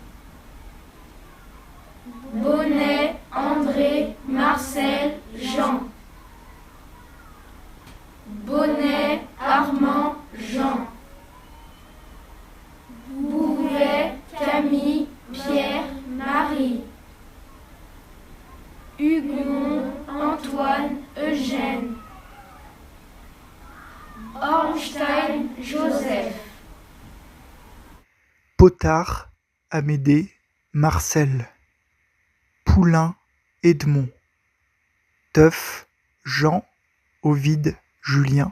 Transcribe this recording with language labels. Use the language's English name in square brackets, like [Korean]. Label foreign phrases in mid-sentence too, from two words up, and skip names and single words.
[French] Bonnet, André, Marcel, Jean. Bonnet, Armand, Jean. Bouvet, Camille, Pierre, Marie. Hugon, Antoine, Eugène. Ornstein, Joseph. Potard, Amédée, Marcel. Poulain, Edmond. Teuf, Jean, Ovide, Julien.